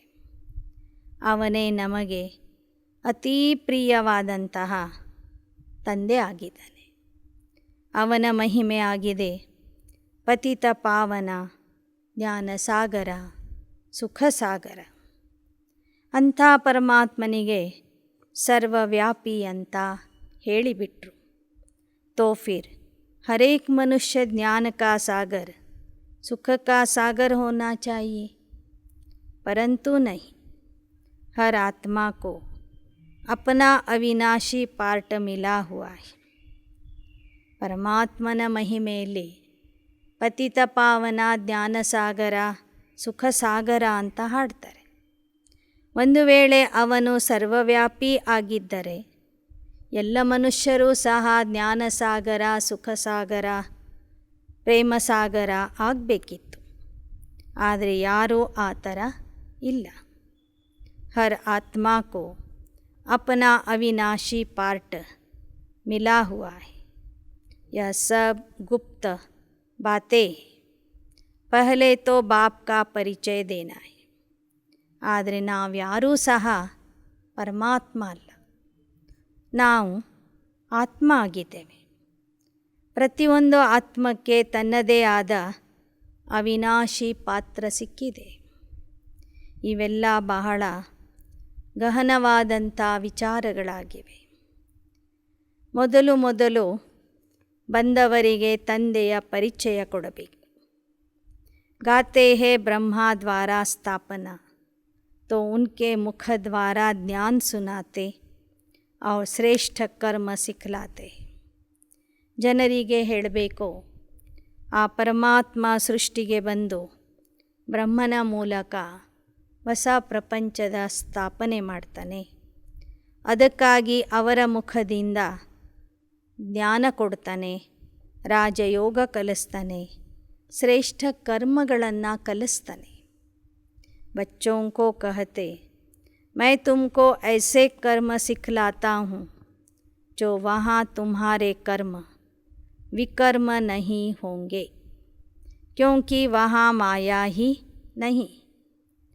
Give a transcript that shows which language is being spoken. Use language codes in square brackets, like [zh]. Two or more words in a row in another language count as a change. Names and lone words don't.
[kn] ಅವನೇ ನಮಗೆ ಅತೀ ಪ್ರಿಯವಾದಂತಹ ತಂದೆ ಆಗಿದ್ದಾನೆ. ಅವನ ಮಹಿಮೆ ಆಗಿದೆ ಪತಿತ ಪಾವನ ಜ್ಞಾನ ಸಾಗರ ಸುಖ ಸಾಗರ. ಅಂಥ ಪರಮಾತ್ಮನಿಗೆ ಸರ್ವವ್ಯಾಪಿ ಅಂತ ಹೇಳಿಬಿಟ್ರು. [hi] तो फिर हर एक मनुष्य ज्ञान का सागर सुख का सागर होना चाहिए, परंतु नहीं. हर आत्मा को अपना अविनाशी पार्ट मिला हुआ है. [kn] ಪರಮಾತ್ಮನ ಮಹಿಮೆಯಲ್ಲಿ ಪತಿತ ಪಾವನ ಜ್ಞಾನ ಸಾಗರ ಸುಖ ಸಾಗರ ಅಂತ ಹಾಡ್ತಾರೆ. ಒಂದು ವೇಳೆ ಅವನು ಸರ್ವವ್ಯಾಪಿ ಆಗಿದ್ದರೆ ಎಲ್ಲ ಮನುಷ್ಯರೂ ಸಹ ಜ್ಞಾನಸಾಗರ ಸುಖ ಸಾಗರ ಪ್ರೇಮ ಸಾಗರ ಆಗಬೇಕಿತ್ತು. ಆದರೆ ಯಾರೂ ಆ ಥರ ಇಲ್ಲ. [hi] हर आत्मा को अपना अविनाशी पार्ट मिला हुआ है. यह सब गुप्त बातें पहले तो बाप का परिचय देना है. [kn] ಆದರೆ ನಾವ್ಯಾರೂ ಸಹ ಪರಮಾತ್ಮ ಅಲ್ಲ, ನಾವು ಆತ್ಮ ಆಗಿದ್ದೇವೆ. ಪ್ರತಿಯೊಂದು ಆತ್ಮಕ್ಕೆ ತನ್ನದೇ ಆದ ಅವಿನಾಶಿ ಪಾತ್ರ ಸಿಕ್ಕಿದೆ. ಇವೆಲ್ಲ ಬಹಳ ಗಹನವಾದಂಥ ವಿಚಾರಗಳಾಗಿವೆ. ಮೊದಲು ಬಂದವರಿಗೆ ತಂದೆಯ ಪರಿಚಯ ಕೊಡಬೇಕು. [hi] गाते हैं ब्रह्मा द्वारा स्थापना, तो उनके मुख द्वारा ज्ञान सुनाते और श्रेष्ठ कर्म सिखलाते. [kn] ಜನರಿಗೆ ಹೇಳಬೇಕು, ಆ ಪರಮಾತ್ಮ ಸೃಷ್ಟಿಗೆ ಬಂದು ಬ್ರಹ್ಮನ ಮೂಲಕ ಹೊಸ ಪ್ರಪಂಚದ ಸ್ಥಾಪನೆ ಮಾಡ್ತಾನೆ. ಅದಕ್ಕಾಗಿ ಅವರ ಮುಖದಿಂದ ಜ್ಞಾನ ಕೊಡ್ತಾನೆ, ರಾಜಯೋಗ ಕಲಿಸ್ತಾನೆ, ಶ್ರೇಷ್ಠ ಕರ್ಮಗಳನ್ನು ಕಲಿಸ್ತಾನೆ. [hi] बच्चों को कहते, मैं तुमको ऐसे कर्म सिखलाता हूँ जो वहाँ तुम्हारे कर्म विकर्म नहीं होंगे, क्योंकि वहाँ माया ही नहीं.